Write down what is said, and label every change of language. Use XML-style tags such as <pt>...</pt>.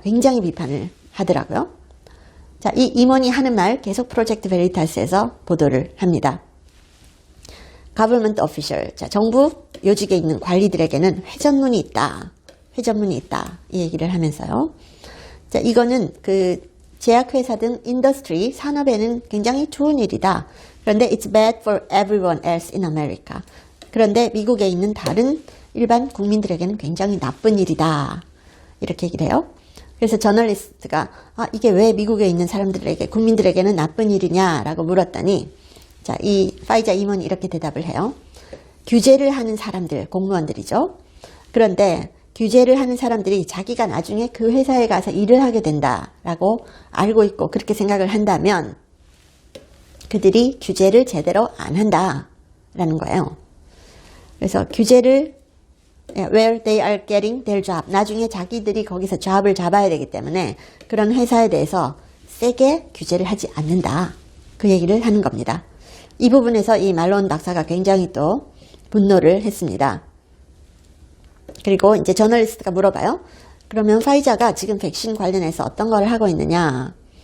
<ko>굉장히 비판을 하더라고요. 자, 이 임원이 하는 말 계속 프로젝트 베리타스에서 보도를 합니다.</ko> <en>Government official.</en> <ko>자, 정부 요직에 있는 관리들에게는 회전문이 있다. 회전문이 있다. 이 얘기를 하면서요. 자, 이거는 그 제약회사 등 인더스트리, 산업에는 굉장히 좋은 일이다. 그런데</ko> <en>it's bad for everyone else in America.</en> <ko>그런데 미국에 있는 다른 일반 국민들에게는 굉장히 나쁜 일이다. 이렇게 얘기를 해요. 그래서 저널리스트가 이게 왜 미국에 있는 사람들에게, 국민들에게는 나쁜 일이냐라고 물었더니 자, 이 파이자 임원이 이렇게 대답을 해요. 규제를 하는 사람들, 공무원들이죠. 그런데 규제를 하는 사람들이 자기가 나중에 그 회사에 가서 일을 하게 된다라고 알고 있고 그렇게 생각을 한다면 그들이 규제를 제대로 안 한다라는 거예요. 그래서 규제를</ko> <en>where they are getting their job.</en> <ko>나중에 자기들이 거기서 잡을 잡아야 되기 때문에 그런 회사에 대해서 세게 규제를 하지 않는다. 그 얘기를 하는 겁니다. 이 부분에서 이 말론 박사가 굉장히 또 분노를 했습니다. 그리고 이제 저널리스트가 물어봐요. 그러면 파이자가 지금 백신 관련해서 어떤 걸 하고 있느냐?</ko>